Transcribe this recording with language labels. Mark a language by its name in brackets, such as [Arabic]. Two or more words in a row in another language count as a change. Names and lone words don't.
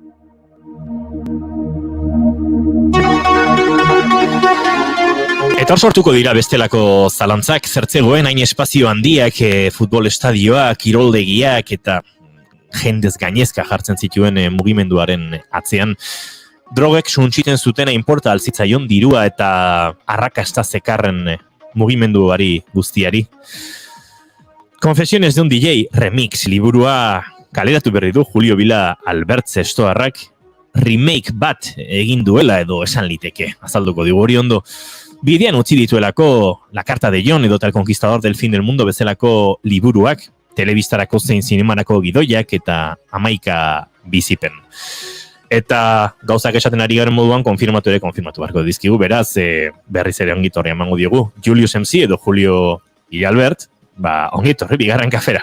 [Basque] Eta hor sortuko dira bestelako zalantzak, zertzegoen hain espazio handiak, futbol estadioak, kiroldegiak eta jendez gainezka jartzen zituen mugimenduaren atzean. Drogek suntsiten zutena inporta alzitzaion dirua eta arrakasta zekarren mugimenduari guztiari. Confesiones de un DJ remix liburua kaleratu berri du Julio Vila Albert Zestoarrak, remake bat egin duela edo esan liteke, azalduko digu hori ondo. Bidean utzi dituelako La Carta de John edo El Conquistador del Fin del Mundo bezalako liburuak, telebistarako zein zinemarako gidoiak eta 11 bizipen. Eta gauzak esaten ari garen moduan konfirmatu beharko dizkigu, beraz berriz ere ongitorri emango diogu. Julius MC edo Julio Vila Albert, ongitorri bigarren kafera.